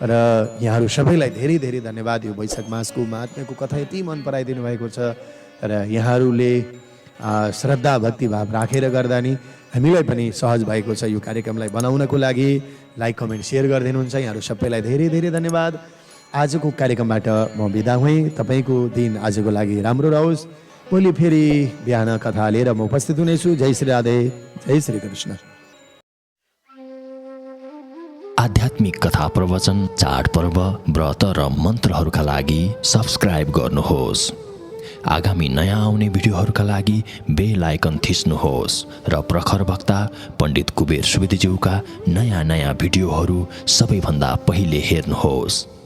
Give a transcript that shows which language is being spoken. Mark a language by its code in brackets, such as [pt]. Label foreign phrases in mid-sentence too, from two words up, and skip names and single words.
[ne] र यहाँहरू सबैलाई धेरै धेरै धन्यवाद। यो वैशाख मासको महात्म्यको कथा यति मन पराइदिनु भएको छ र यहाँहरूले श्रद्धा भक्तिभाव राखेर गर्दा नि हामीलाई पनि सहज भएको छ यो कार्यक्रमलाई बनाउनको लागि। [en] like comment share [ne] गरिदिनुहुन्छ, यहाँहरू सबैलाई धेरै धेरै धन्यवाद। आजको कार्यक्रमबाट म बिदा हुँ। तपाईँको दिन आजको लागि राम्रो रहोस्। भोलि फेरि बिहान कथा लिएर म उपस्थित हुनेछु। जय श्री राधे, जय श्री कृष्ण। आध्यात्मिक कथा प्रवचन, चाडपर्व, व्रत र मन्त्रहरूका लागि सब्स्क्राइब गर्नुहोस्। आगामी नयाँ आउने भिडियोहरूका लागि [en] bell icon [ne] थिच्नुहोस् र प्रखर वक्ता पण्डित कुबेर सुवेदीज्यूका नयाँ भिडियोहरू सबैभन्दा पहिले हेर्नुहोस्।